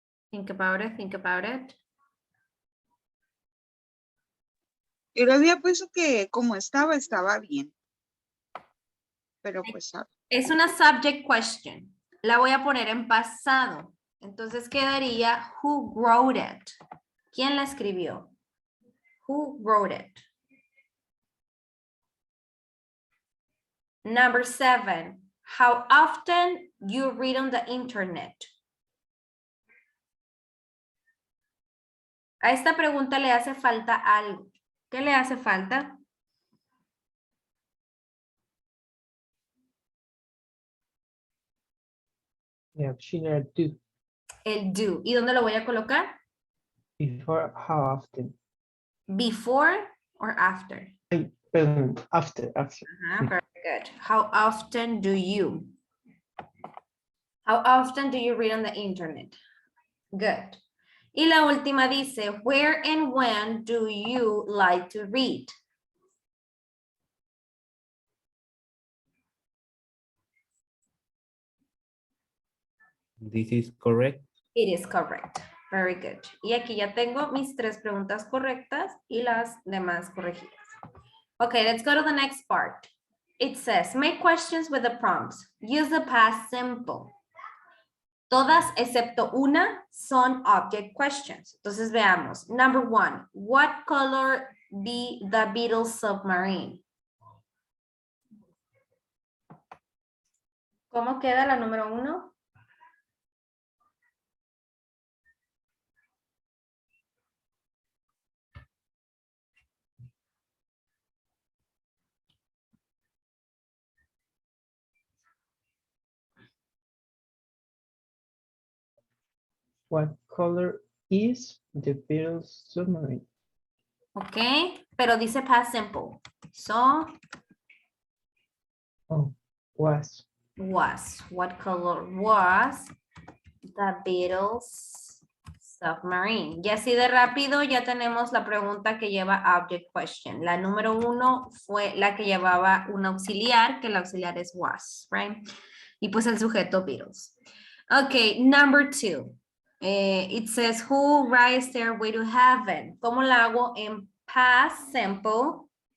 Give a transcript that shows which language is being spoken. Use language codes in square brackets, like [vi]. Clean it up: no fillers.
[en] Think about it, think about it. [es] Yo le había puesto que como estaba bien. Pero pues, Es una subject question. La voy a poner en pasado. Entonces quedaría [en] who wrote it. [es] ¿Quién la escribió? [en] Who wrote it? Number 7. How often you read on the internet? [es] A esta pregunta le hace falta algo. ¿Qué le hace falta? [en] The auxiliary do. El do. ¿Y dónde lo voy a colocar? Before, how often? Before or after? After. Very good. How often do you? How often do you read on the internet? Good. [es] Y la última dice, [en] where and when do you like to read? This is correct. It is correct. Very good. [es] Y aquí ya tengo mis 3 preguntas correctas y las demás corregidas. [en] Okay, let's go to the next part. It says, make questions with the prompts. Use the past simple. [es] Todas excepto una son object questions. Entonces veamos. [en] Number 1, what color be the Beatles submarine? [es] ¿Cómo queda la número 1? [en] What color is the Beatles submarine? [es] Ok, pero dice past simple. [en] So, Was. What color was the Beatles submarine? [es] Y así de rápido ya tenemos la pregunta que lleva object question. La número 1 fue la que llevaba un auxiliar, que el auxiliar es was, right? Y pues el sujeto Beatles. [en] Ok, number 2. It says, who rides their way to heaven? [es] ¿Cómo la hago en past simple?